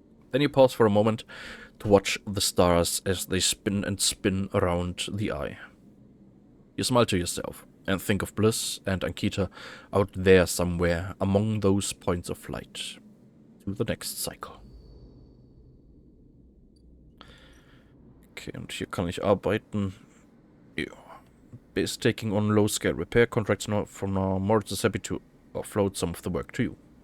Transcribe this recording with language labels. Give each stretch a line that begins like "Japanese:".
English: Then you pause for a moment to watch the stars as they spin and spin around the eye. You smile to yourself and think of Bliss and Ankita out there somewhere among those points of light. To the next cycle.
German: Okay, und hier kann ich arbeiten. Ja.
English: Is taking on low-scale repair contracts now. From now, Moritz is happy to offload some of the work to you.